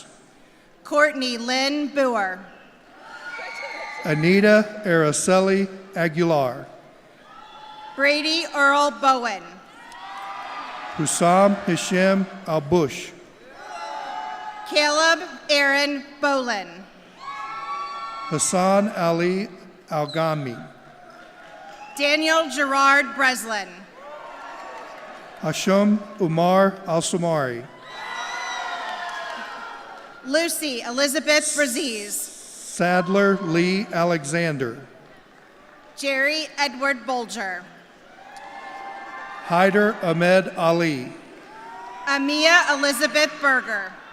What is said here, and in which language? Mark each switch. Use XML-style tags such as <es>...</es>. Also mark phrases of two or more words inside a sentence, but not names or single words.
<en>Courtney Lynn Boer. Anita Araceli Aguilar. Brady Earl Bowen. Hussam Hisham Al-Bush. Caleb Aaron Bolin. Hassan Ali Al-Gami. Daniel Gerard Breslin. Hashim Umar Al-Samari. Lucy Elizabeth Braziz. Sadler Lee Alexander. Jerry Edward Bolger. Hyder Ahmed Ali. Amia Elizabeth Berger.</en>